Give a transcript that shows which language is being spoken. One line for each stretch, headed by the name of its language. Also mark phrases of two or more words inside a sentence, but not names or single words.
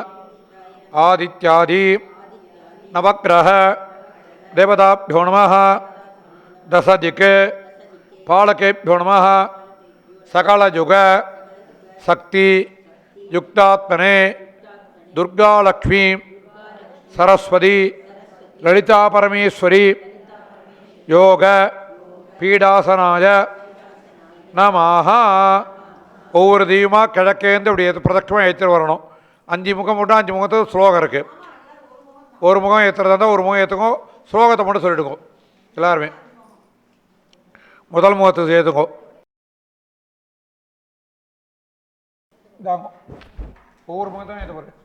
Sanskrit: आदित्यादि नवग्रह देवताभ्यो नमः दशदिक् पालकेभ्यो नमः सकलयुग शक्ति युक्तात्मने दुर्गालक्ष्मी सरस्वती ललिता परमेश्वरी योग पीडासनाय नमः.
Tamil: ஒவ்வொரு தெய்வமாக கிழக்கேந்து இப்படி பிரதட்சமாக ஏற்றிட்டு வரணும். 5 முகம் மட்டும் 5 முகத்துக்கு ஸ்லோகம் இருக்குது. ஒரு முகம் ஏற்றுறதா இருந்தால் ஒரு முகம் ஏற்றுக்கோ. ஸ்லோகத்தை மட்டும் சொல்லிடுங்க எல்லாருமே. முதல் முகத்தை சேர்த்துக்கோ. ஒவ்வொரு முகத்தையும் ஏற்ற பாருங்க.